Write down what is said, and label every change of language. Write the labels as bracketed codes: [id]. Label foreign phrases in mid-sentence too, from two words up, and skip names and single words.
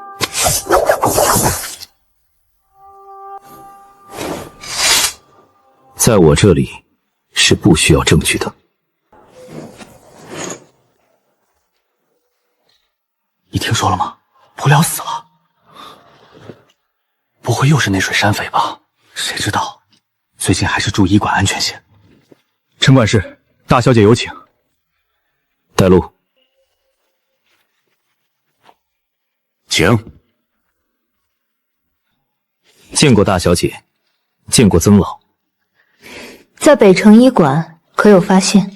[zh] 在我這裡是不需要證據的。你聽說了嗎？僕僚死了。不會又是那水山匪吧？誰知道，最近還是注意管安全些。陳管事，大小姐有請。帶路。請。見過大小姐，見過曾老。在北城醫館可有發現？